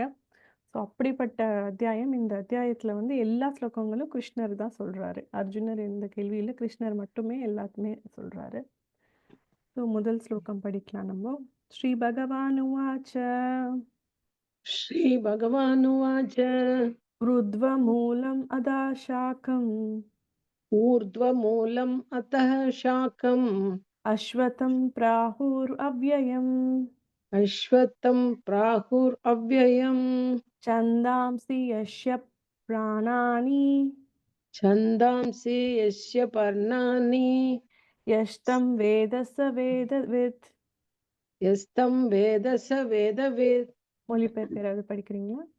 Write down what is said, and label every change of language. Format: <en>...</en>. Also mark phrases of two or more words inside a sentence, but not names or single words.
<ta>ஸோ அப்படிப்பட்ட அத்தியாயம். இந்த அத்தியாயத்தில் வந்து எல்லா ஸ்லோகங்களும் கிருஷ்ணர் தான் சொல்கிறாரு. அர்ஜுனர் எந்த கேள்வியில் கிருஷ்ணர் மட்டுமே எல்லாத்துமே சொல்கிறாரு. ஸோ முதல் ஸ்லோகம் படிக்கலாம் நம்ம.</ta> <sa>श्री भगवानुवाच श्री भगवानुवाच ऊर्ध्वमूलम् अधः शाखम् ऊर्ध्वमूलम् अतः शाखम् अश्वत्थं प्राहुरव्ययम् अश्वत्थं प्राहुरव्ययम् छन्दांसि यस्य प्राणानि छन्दांसि यस्य पर्णानि यस्तं वेद स वेदवित्. यस्तं वेद स वेदवित्.</sa> <ta>மொழிபெயர்ப்பு யாராவது படிக்கிறீங்களா?</ta>